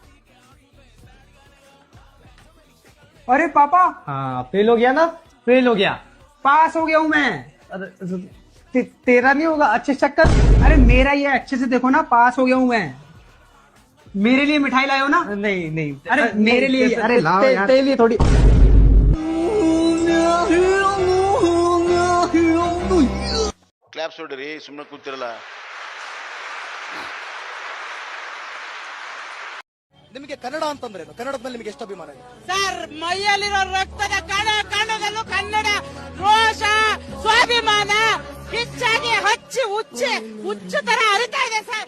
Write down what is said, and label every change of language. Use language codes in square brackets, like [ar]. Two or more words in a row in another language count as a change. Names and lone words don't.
[hi] अरे पापा हाँ फेल हो गया ना, फेल हो गया, पास हो गया हूँ मैं। तेरा नहीं होगा, अच्छे चेक कर। अरे मेरा ये अच्छे से देखो ना, पास हो गया हूँ मैं। मेरे लिए मिठाई लाए हो ना? नहीं नहीं, अरे मेरे लिए, अरे लाओ यार, तेरे लिए थोड़ी। [kn] ಕ್ಲಾಪ್ಸ್ ಹೊಡ್ರಿ ಸುಮ್ಮನೆ ಕೂತಿರಲ್ಲ. ನಿಮಗೆ ಕನ್ನಡ ಅಂತಂದ್ರೇನು? ಕನ್ನಡದ ಮೇಲೆ ನಿಮಗೆ ಎಷ್ಟು ಅಭಿಮಾನ ಇದೆ? ಸರ್, ಮೈಯಲ್ಲಿರೋ ರಕ್ತದ ಕಣ ಕಣದಲ್ಲೂ ಕನ್ನಡ ರೋಷ ಸ್ವಾಭಿಮಾನ ಹೆಚ್ಚಾಗಿ ಹಚ್ಚಿ ಹುಚ್ಚು ತರ ಹರಿತಾ ಇದೆ ಸರ್.